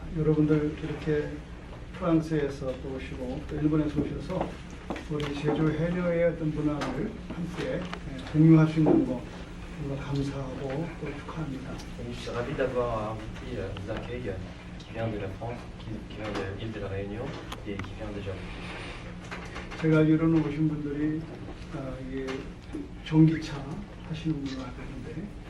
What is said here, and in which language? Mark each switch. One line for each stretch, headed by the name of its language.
Korean: 여러분들 이렇게 프랑스에서 또 오시고 또 일본에서 오셔서 우리 제주 해녀의 어떤 문화를 함께 공유할 수 있는 거 정말 감사하고 또 축하합니다.
French: Je suis ravi d'avoir invité vous accueille qui vient de la France, qui vient de l'île de la Réunion et qui vient de Japon.
Korean: 제가 알기로는 오신 분들이 이게 전기차 하시는 분으로 알고 있는데